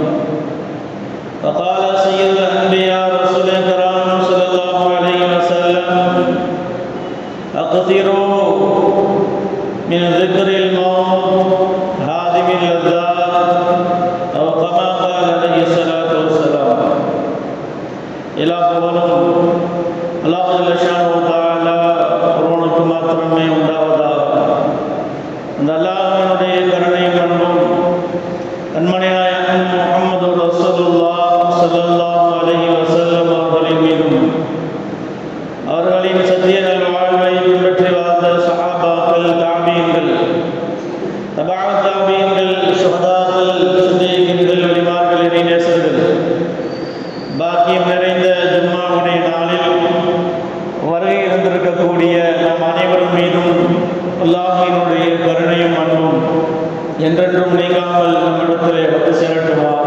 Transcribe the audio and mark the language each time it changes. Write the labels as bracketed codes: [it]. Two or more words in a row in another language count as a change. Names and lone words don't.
[ar] وقال سيد الأنبياء رسول الكرام صلى الله عليه وسلم: أكثروا من ذكر الموت هادم اللذات، أو كما قال عليه الصلاة والسلام. إلى قولهم الله جل شانه تعالى [ta] ஒருவனுக்கு மாத்திரமே உண்டாவதாக. அந்த அல்லாஹ்வினுடைய கருணை பண்பும் கண்மணி நாயகம் முஹம்மது [ar] رسول الله صلى الله عليه [ta] வஸல்லம் அவர்களின் மீதும் அவர்களின் சத்திய நல்வாழ்வை பின்பற்றி வாழ்ந்த சஹாபாக்கள், தாபீன்கள், தபஅ தாபீன்கள், ஷுஹதாக்கள், சித்தீகீன்கள், வலிமார்கள், இறைநேசர்கள், பாக்கியம் நிறைந்த ஜும்மாவுடைய நாளில் வருகை இருந்திருக்கக்கூடிய நம் அனைவரும் மீதும் அல்லாஹ்வினுடைய கருணையும் அன்பும் என்றென்றும் நீங்காமல் நம்மிடத்திலே வந்து சேரட்டுமாக.